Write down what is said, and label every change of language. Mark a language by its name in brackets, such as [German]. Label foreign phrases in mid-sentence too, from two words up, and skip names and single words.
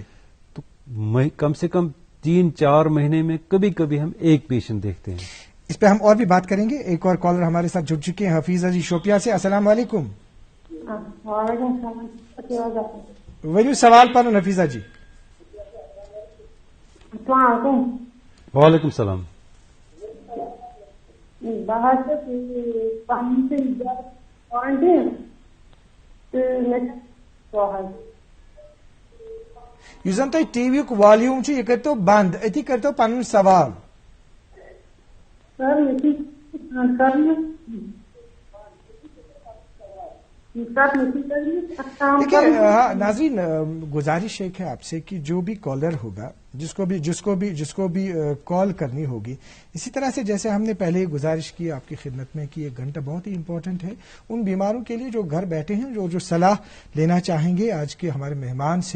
[Urdu] تو کم سے کم 3-4 مہینے میں کبھی کبھی ہم ایک پیشنٹ دیکھتے ہیں. اس پہ ہم اور بھی بات کریں گے. ایک اور کالر ہمارے ساتھ جڑ چکے ہیں، حفیظہ جی شوپیاں سے. السلام علیکم. ویلو سوال پر حفیظہ جی. السلام علیکم. وعلیکم السلام. [Kashmiri] یُس زن تۄہہِ ٹی وی یُک والیوم چھُ یہِ کٔرۍتو بنٛد، أتی کٔرۍتو پنُن سوال. [Urdu] دیکھیے ناظرین، گزارش ایک ہے آپ سے کہ جو بھی کالر ہوگا، جس کو بھی کال کرنی ہوگی، اسی طرح سے جیسے ہم نے پہلے گزارش کی آپ کی خدمت میں کہ 1 گھنٹہ بہت ہی امپورٹنٹ ہے ان بیماروں کے لیے جو گھر بیٹھے ہیں، جو صلاح لینا چاہیں گے آج کے ہمارے مہمان سے.